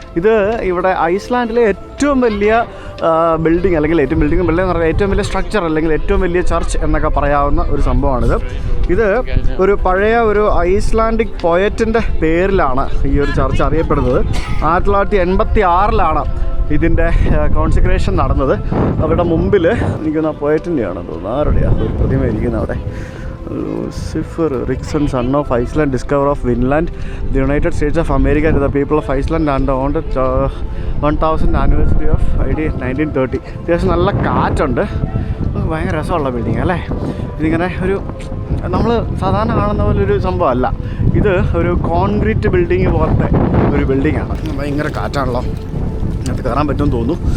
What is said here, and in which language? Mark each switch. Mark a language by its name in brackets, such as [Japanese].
[Malayalam] ഇത് ഇവിടെ ഐസ്ലാൻഡിലെ ഏറ്റവും വലിയ ബിൽഡിംഗ്, അല്ലെങ്കിൽ ഏറ്റവും ബിൽഡിംഗ് എന്ന് പറഞ്ഞാൽ ഏറ്റവും വലിയ സ്ട്രക്ചർ, അല്ലെങ്കിൽ ഏറ്റവും വലിയ ചർച്ച് എന്നൊക്കെ പറയാവുന്ന ഒരു സംഭവമാണിത്. ഇത് ഒരു പഴയ ഒരു ഐസ്ലാൻഡിക് പോയറ്റിൻ്റെ പേരിലാണ് ഈ ഒരു ചർച്ച് അറിയപ്പെടുന്നത്. 1986 ഇതിൻ്റെ കോൺസെക്രേഷൻ നടന്നത്. അവരുടെ മുമ്പിൽ എനിക്കൊന്ന് പോയറ്റിൻ്റെയാണെന്ന് തോന്നുന്നു. ആരുടെയാണ് ഒരു പ്രതിമ ഇരിക്കുന്നത് അവിടെ? [English] Lucifer Rickson, son of Iceland, discoverer of Vinland, the United States of America, to the people of Iceland, and on the 1000th anniversary of 1930. [Malayalam] അത്യാവശ്യം നല്ല കാറ്റുണ്ട്. ഭയങ്കര രസമുള്ള ബിൽഡിങ് അല്ലേ. ഇതിങ്ങനെ ഒരു നമ്മൾ സാധാരണ കാണുന്ന പോലൊരു സംഭവമല്ല. ഇത് ഒരു കോൺക്രീറ്റ് ബിൽഡിങ് പോലത്തെ ഒരു ബിൽഡിങ്ങാണ്. ഭയങ്കര കാറ്റാണല്ലോ. അതിനകത്ത് കയറാൻ പറ്റുമെന്ന് തോന്നുന്നു.